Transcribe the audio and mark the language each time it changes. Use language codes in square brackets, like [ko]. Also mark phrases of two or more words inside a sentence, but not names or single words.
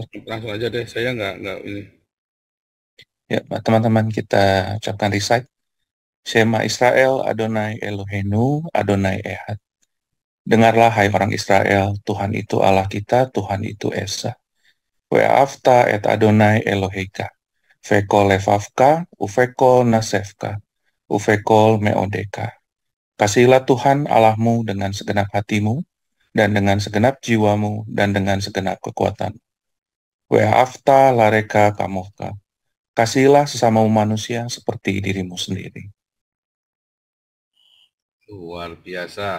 [id] Langsung aja deh. Saya nggak ini. Ya, teman-teman, kita ucapkan recite. [he] שמע ישראל אדוני אלוהינו אדוני אחד. [id] Dengarlah, hai orang Israel, Tuhan itu Allah kita, Tuhan itu Esa. [he] ואהבת את אדוני אלוהיך. ובכל לבבך ובכל נפשך ובכל מאודך. [id] Kasihilah Tuhan Allahmu dengan segenap hatimu, dan dengan segenap jiwamu, dan dengan segenap kekuatan. [he] ואהבת לרעך כמוך. [id] Kasihilah sesamamu manusia seperti dirimu sendiri. Luar biasa.